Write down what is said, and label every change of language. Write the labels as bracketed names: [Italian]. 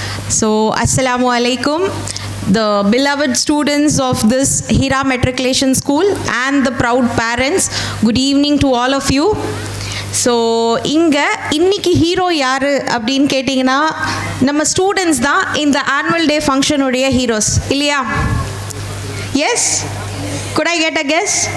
[English] So assalamu alaikum, the beloved students of this Hira Matriculation School and the proud parents, good evening to all of you. [Tamil] So இங்கே இன்னைக்கு hero யார் அப்படின்னு கேட்டிங்கன்னா நம்ம students தான் இந்த ஆனுவல் டே ஃபங்க்ஷனுடைய ஹீரோஸ் இல்லையா? [English] Yes, could I get a guess?